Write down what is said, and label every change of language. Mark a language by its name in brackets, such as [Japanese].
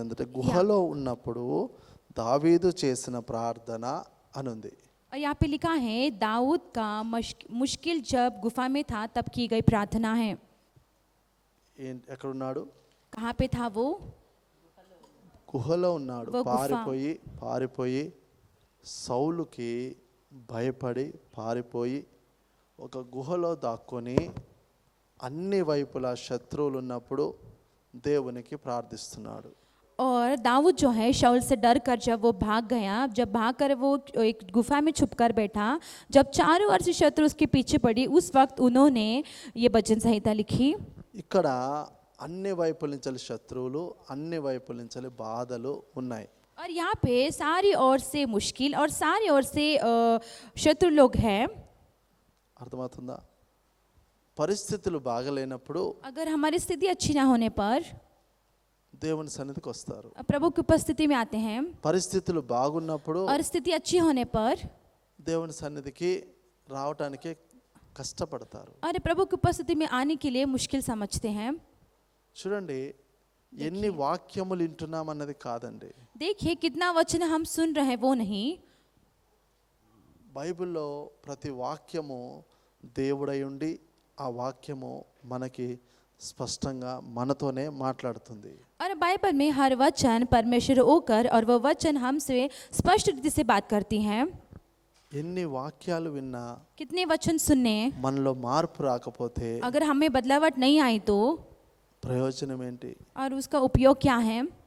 [Telugu] ఏంటంటే గుహలో ఉన్నప్పుడు దావీదు చేసిన ప్రార్థన అనుంది. [Hindi] और यहाँ पे लिखा है दाऊद का मुश्किल जब गुफा में था तब की गई प्रार्थना है. [Telugu] ఎక్కడ ఉన్నాడు? [Hindi] कहाँ पे था वो? [Telugu] గుహలో ఉన్నాడు. పారిపోయి సౌలుకి భయపడి పారిపోయి ఒక గుహలో దాక్కొని అన్ని వైపులా శత్రువులు ఉన్నప్పుడు దేవునికి ప్రార్థిస్తున్నాడు. [Hindi] और दाऊद जो है शाऊल से डर कर जब वो भाग गया, जब भाग कर वो एक गुफा में छुप कर बैठा, जब चारों ओर से शत्रु उसके पीछे पड़ी, उस वक्त उन्होंने ये भजन संहिता लिखी. [Telugu] ఇక్కడ అన్ని వైపుల నుంచి శత్రువులు, అన్ని వైపుల నుంచి బాధలు ఉన్నాయి. [Hindi] और यहाँ पे सारी ओर से मुश्किल और सारी ओर से शत्रु लोग हैं. [Telugu] అర్థమవుతుందా? పరిస్థితులు బాగలేనప్పుడు [Hindi] अगर हमारी स्थिति अच्छी ना होने पर [Telugu] దేవుని సన్నిధికి వస్తారు. [Hindi] प्रभु की उपस्थिति में आते हैं. [Telugu] పరిస్థితులు బాగున్నప్పుడు [Hindi] और स्थिति अच्छी होने पर [Telugu] దేవుని సన్నిధికి రావడానికి కష్టపడతారు. [Hindi] और प्रभु की उपस्थिति में आने के लिए मुश्किल समझते हैं. [Telugu] చూడండి, ఎన్ని వాక్యములు వింటున్నాం అన్నది కాదండి. [Hindi] देखिए कितना वचन हम सुन रहे हैं वो नहीं. [Telugu] బైబిల్లో ప్రతి వాక్యము దేవుడై ఉండి ఆ వాక్యము మనకి స్పష్టంగా మనతోనే మాట్లాడుతుంది. [Hindi] और बाइबल में हर वचन परमेश्वर होकर और वो वचन हमसे स्पष्ट रीति से बात करती हैं. [Telugu] ఎన్ని వాక్యాలు విన్నా [Hindi] कितने वचन सुनने, [Telugu] మనలో మార్పు రాకపోతే [Hindi] अगर हमें बदलावट नहीं आई तो [Telugu] ప్రయోజనం ఏంటి? [Hindi] और उसका उपयोग क्या है?